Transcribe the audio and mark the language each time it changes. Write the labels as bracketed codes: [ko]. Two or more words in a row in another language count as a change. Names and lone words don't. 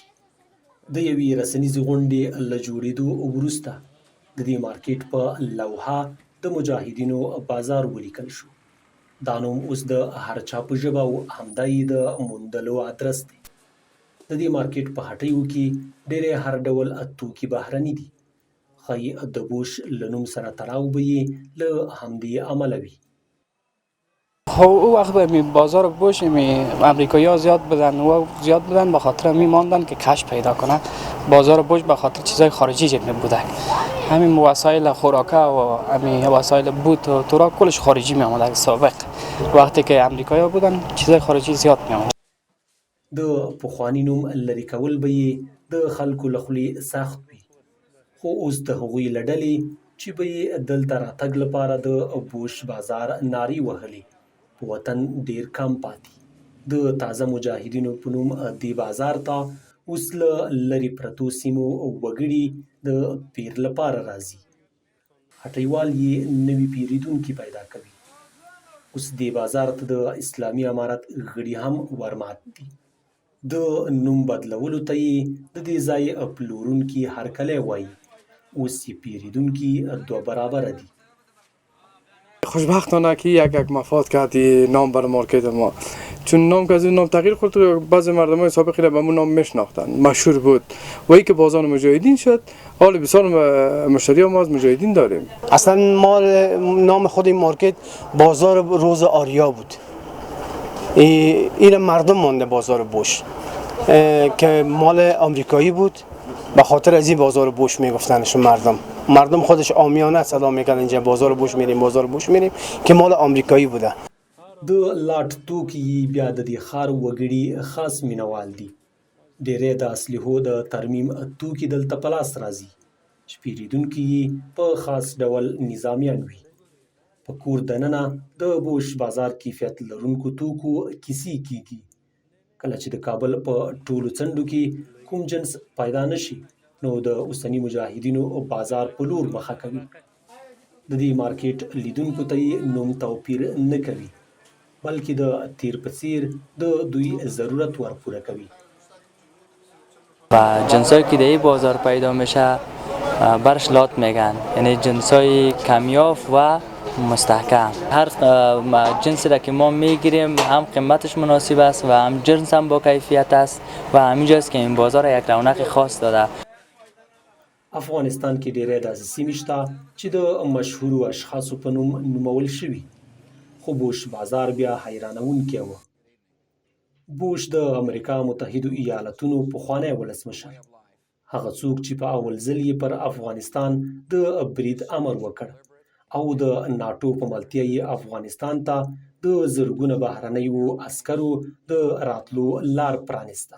[ps] د یوې رسنیزې غونډې له جوړېدو وروسته د دې مارکیټ په لوحه د مجاهدینو بازار ولیکل شو. دا نوم اوس د هر چا په ژبه او همدا یې د موندلو ادرس دی. د دې مارکیټ په هټیو کې ډېری هر ډول توکي بهرني دي. ښایي د بوش له نوم سره تړاو به یې له همدې امله وي. [fa] خب او وقت به بازار بوش امریکایی‌ها زیاد بودن به خاطر میماندن که کش پیدا کنن. بازار بوش به خاطر چیزای خارجی جد بوده، همین وسایل خوراکه و همین وسایل بوت و تورا کلش خارجی می آمده. سابق وقتی که امریکایی‌ها بودن چیزای خارجی زیاد می آمد. [ps] د پخوانی نوم لرې کول به یې د خلکو له خولې سخت وي، خو اوس د هغوی له ډلې چې به یې دلته راتګ لپاره د بوش بازار نارې وهلې په وطن ډېر کم پاتې. د تازه مجاهدینو په نوم دې بازار ته اوس له لرې پرتو سیمو وګړي د پیر لپاره راځي. هټیوال یې نوي پیرودونکي پیدا کوي. اوس دې بازار ته د اسلامي امارت غړي هم ورمات دي. د نوم بدلولو ته یې د دې ځای پلورونکي هرکلی وایي. اوس یې پیرودونکي دوه برابره دي. [fa] خوشبختانه که یک مفاد کردی نام بر مارکت ما، چون نام که از این نام تغییر خورد بعضی مردم های سابقی را به همون نام میشناختن، مشهور بود و ای که بازار مجاهدین شد حال بسیار مشتری ما از مجاهدین داریم. اصلا ما نام خود این مارکت بازار روز آریا بود. این مردم مانده بازار بوش که مال آمریکایی بود، به خاطر از این بازار بوش میگفتنش. مردم خودش عامیانه صدا میکردن اینجا بازار بوش میریم که مال آمریکایی بوده. [ps] د لاټ توکي بیا د دې ښار وګړي خاص مینوال دي. ډېری د اسلحو د ترمیم توکي دلته په لاس راځي چې پیرودونکي یې په خاص ډول نظامیان وي. په کور دننه د بوش بازار کیفیت لرونکو توکو کیسې کیږي. کله چې د کابل په ټولو څنډو کې کوم جنس پیدا نشي نو د اوسني مجاهدینو بازار په لور مخه کوي. د دې مارکیټ لیدونکو ته یې نوم توپیر نه کوي، بلکې د تیر په څیر د دوی ضرورت ورپوره کوي. [fa] و جنسایی که در این بازار پیدا میشه برش لات میگن، یعنی جنسای کمیاب و مستحکم. هر جنسی را که ما میگیریم هم قیمتش مناسب است و هم جنس هم با کیفیت است و همینجاست که این بازار یک رونق خاص داده. [ps] افغانستان کې ډېری داسې سیمې شته چې د مشهورو اشخاصو په نوم نومول شوي، خو بوش بازار بیا حیرانونکی و. بوش د امریکا متحدو ایالتونو پخوانی ولسمشر، هغه څوک چې په اول ځل یې پر افغانستان د برید امر وکړ او د ناټو په ملتیا یې افغانستان ته د زرګونه بهرنیو عسکرو د راتلو لار پرانیسته.